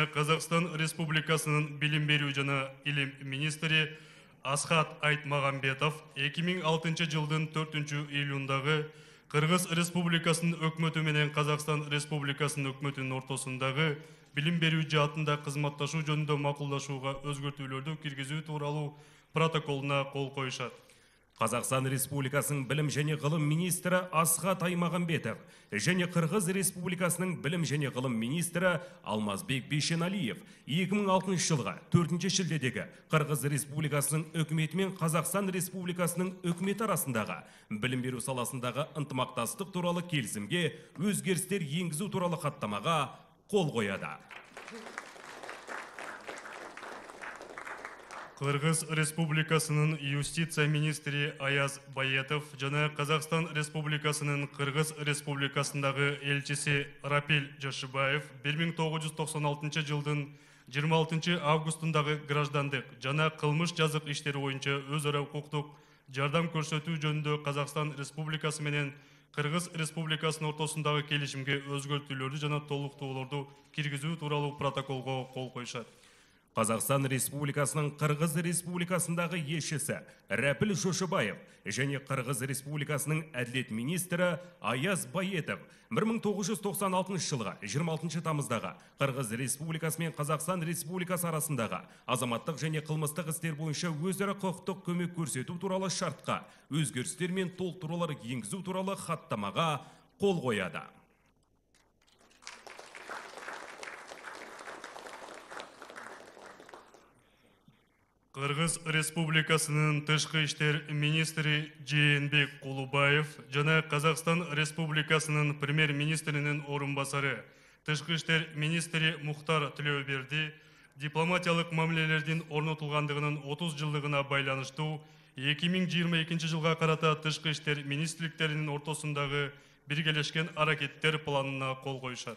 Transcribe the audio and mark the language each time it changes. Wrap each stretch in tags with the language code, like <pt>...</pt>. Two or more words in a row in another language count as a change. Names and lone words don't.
<ky>Қазақстан Республикасының билим берүү жана илим министри Асхат Айтмагамбетов 2006 жылдын 4 июлундагы Қырғыз Республикасының өкмөтү менен Қазақстан Республикасының өкмөтүнүн ортосундагы билим берүү жаатында кызматташуу жөнүндө макулдашууга өзгөртүүлөрдү киргизүү тууралуу протоколуна кол коюшат.</ky> <kk>Қазақстан Республикасының білім және ғылым министрі Асхат Аймағамбетов және Қырғыз Республикасының білім және ғылым министрі Алмазбек Бейшеналиев 2006 жылға 4 шілдедегі Қырғыз Республикасының үкіметі мен Қазақстан Республикасының үкіметі арасындағы білім беру саласындағы ынтымақтастық туралы келісімге өзгерістер енгізу туралы хаттамаға қол қояды.</kk> <ky>Қырғыз Республикасының юстиция министри Аяз Байетов жана Қазақстан Республикасының Қырғыз Республикасындағы элчиси Рапил Жашыбаев 1996 жылдың 26 августундағы граждандық жана кылмыш жазык иштери боюнча өз ара укуктук жардам көрсөтүү жөнүндө Қазақстан Республикасы менен Қырғыз Республикасынын ортосундагы келишимге өзгөртүүлөрдү жана толуктоолорду киргизүү тууралуу протоколго кол коюшат.</ky> <kk>Қазақстан Республикасының Қырғыз Республикасындағы елшісі Рәпіл Жошыбаев және Қырғыз Республикасының әділет министрі Аяз Байетов 1996 жылға 26 тамыздағы Қырғыз Республикасы мен Қазақстан Республикасы арасындағы азаматтық және қылмыстық істер бойынша өзара құқықтық көмек көрсету туралы шартқа өзгерістер мен толықтырулар енгізу туралы хаттамаға қол қояды.</kk> <ky>Қырғыз Республикасының тышкы иштер министри Жээнбек Кулубаев жана Қазақстан Республикасының премьер-министринин орынбасары тышкы иштер министри Мухтар Тилеуберди дипломатиялык мамилелердин орнотулгандыгынын 30 жылдыгына байланыштуу 2022 жылга карата тышкы иштер министрликтеринин ортосундагы биргелешкен аракеттер планына кол коюшат.</ky>